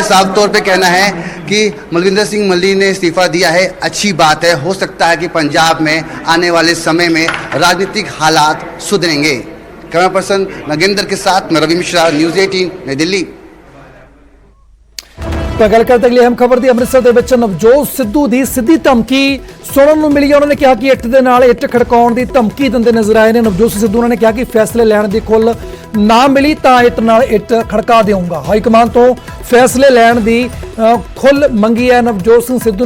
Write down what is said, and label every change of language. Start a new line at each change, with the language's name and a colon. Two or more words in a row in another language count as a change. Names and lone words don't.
Hindi: साफ तौर पे कहना है कि मालविंदर सिंह मल्ली ने इस्तीफा दिया है, अच्छी बात है। हो सकता है कि पंजाब में आने वाले समय में राजनीतिक हालात सुधरेंगे। कैमरा पर्सन नगेंद्र के साथ मैं रवि मिश्रा, न्यूज़ 18 नई दिल्ली।
Punjabi: ਤਾਂ ਗੱਲ ਕਰਦੇ ਅਗਲੀ ਅਹਿਮ ਖਬਰ ਦੀ। ਅੰਮ੍ਰਿਤਸਰ ਦੇ ਵਿੱਚ ਨਵਜੋਤ ਸਿੱਧੂ ਦੀ ਸਿੱਧੀ ਧਮਕੀ ਸੁਣਨ ਨੂੰ ਮਿਲੀ ਹੈ। ਉਹਨਾਂ ਨੇ ਕਿਹਾ ਕਿ ਇੱਟ ਦੇ ਨਾਲ ਇੱਟ ਖੜਕਾਉਣ ਦੀ ਧਮਕੀ ਦਿੰਦੇ ਨਜ਼ਰ ਆਏ ਨੇ ਨਵਜੋਤ ਸਿੰਘ ਸਿੱਧੂ। ਉਹਨਾਂ ਨੇ ਕਿਹਾ ਕਿ ਫੈਸਲੇ ਲੈਣ ਦੀ ਖੁੱਲ੍ਹ ਨਾ ਮਿਲੀ ਤਾਂ ਇੱਟ ਨਾਲ ਇੱਟ ਖੜਕਾ ਦੇਵਾਂਗਾ। ਹਾਈ ਕਮਾਨ ਤੋਂ ਫੈਸਲੇ ਲੈਣ ਦੀ ਖੁੱਲ੍ਹ ਮੰਗੀ ਹੈ ਨਵਜੋਤ ਸਿੰਘ ਸਿੱਧੂ ਨੇ।